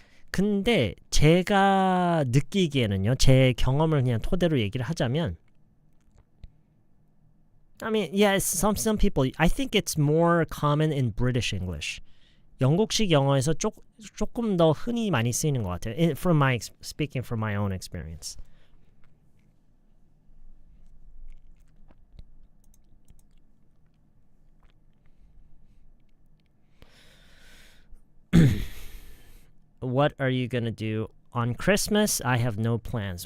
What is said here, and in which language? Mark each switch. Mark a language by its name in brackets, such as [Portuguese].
[Korean] 근데 제가 느끼기에는요, 제 경험을 그냥 토대로 얘기를 하자면, [English] I mean, yeah, some people, I think it's more common in British English. [Korean] 영국식 영어에서 조금 더 흔히 많이 쓰이는 것 같아요. [English] Speaking from my own experience. What are you gonna do on Christmas? I have no plans.